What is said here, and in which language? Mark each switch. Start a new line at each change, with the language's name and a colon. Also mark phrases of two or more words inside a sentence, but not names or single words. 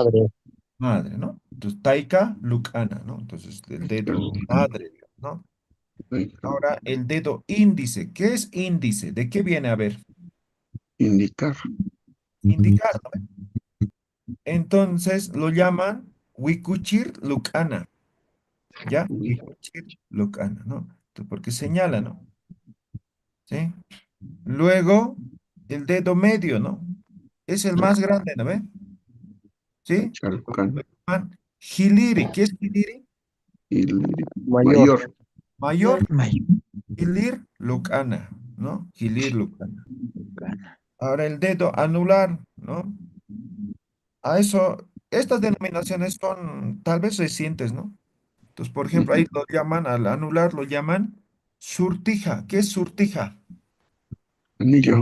Spanish: Madre, ¿no? Entonces,
Aymara: taica, lucana,
Spanish: ¿no? Entonces, el dedo madre, ¿no? Ahora, el dedo índice. ¿Qué es índice? ¿De qué viene a ver? Indicar. Indicar, ¿no? Entonces, lo llaman
Aymara: wikuchir lucana,
Spanish: ¿ya?
Aymara: Wikuchir lucana,
Spanish: ¿no? Entonces, porque señala, ¿no? ¿Sí? Luego, el dedo medio, ¿no? Es el más grande, ¿no ve? ¿Sí? Chalcano. Hiliri. ¿Qué es hiliri? Mayor. Mayor.
Aymara: Hilir lucana,
Spanish: ¿no?
Aymara: Hilir lucana.
Spanish: Ahora el dedo anular, ¿no? A eso, estas denominaciones son tal vez recientes, ¿no? Entonces, por ejemplo, ahí lo llaman, al anular lo llaman surtija. ¿Qué es surtija? Anillo.